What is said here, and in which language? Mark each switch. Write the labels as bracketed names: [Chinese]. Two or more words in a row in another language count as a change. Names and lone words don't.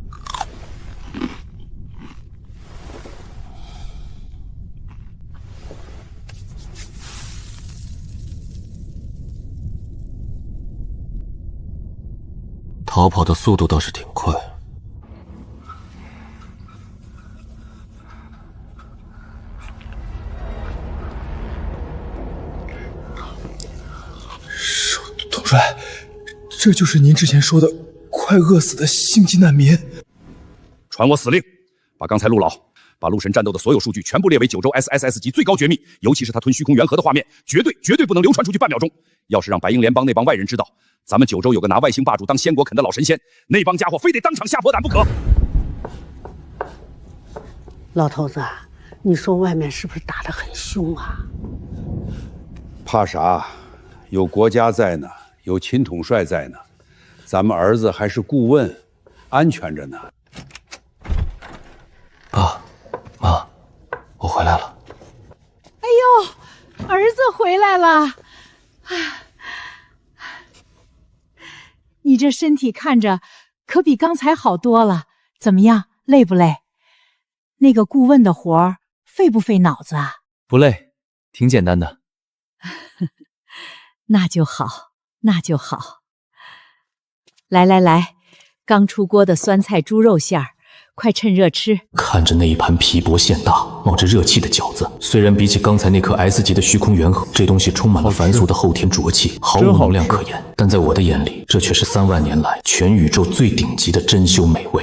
[Chinese] 逃跑的速度倒是挺快。统帅，这就是您之前说的快餓死的星际難民。傳我死令，把剛才陸老把陆神戰鬥的所有數據全部列為九州 SSS 級最高絕密，尤其是他吞虛空元核的畫面，絕對不能流傳出去半秒鐘。要是讓白鷹聯邦那幫外人知道，咱們九州有個拿外星霸主當鮮果啃的老神仙，那幫家伙非得當場下破膽不可。老头子，你說外面是不是打得很凶啊？怕啥？有国家在呢，有秦统帅在呢，咱们兒子還是顧問，安全着呢。爸媽，我回來了。哎呦，兒子回來了！你這身體看着可比剛才好多了，怎麼樣？累不累？那個顧問的活兒費不費腦子啊？不累，挺簡單的。那就好，那就好。來，剛出鍋的酸菜豬肉餡兒，快趁熱吃。看着那一盤皮薄餡大、冒着熱氣的餃子，雖然比起剛才那顆 S 級的虛空元核，這東西充滿了凡俗的後天濁氣，毫無能量可言，但在我的眼裡，這卻是3萬年來全宇宙最頂級的珍饈美味。